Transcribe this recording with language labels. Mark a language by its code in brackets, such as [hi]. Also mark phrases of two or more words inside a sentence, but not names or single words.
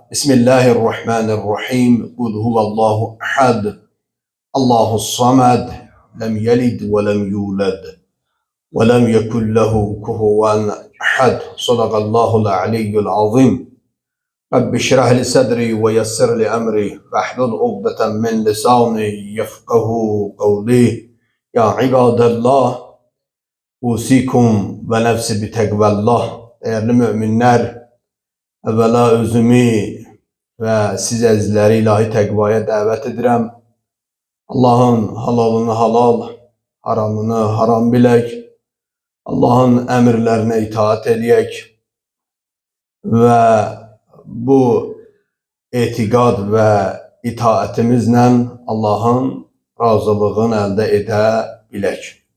[ar] بسم الله الرحمن الرحيم قل هو الله أحد الله الصمد لم يلد ولم يولد ولم يكن له كفوا أحد. صدق الله العلي العظيم. رب اشرح لي صدري ويسر لي أمري واحلل عقدة من لساني يفقه قولي. يا عباد الله أوصيكم ونفسي بتقوى الله. [tr] Değerli müminler, [az] evvela özümü ve siz əzizləri ilahi təqvaya dəvət edirəm. Allahın halalını halal, haramını haram bilək. Allahın əmrlərinə itaat eləyək və bu etiqad və itaətimizlə Allahın razılığını əldə edə bilək.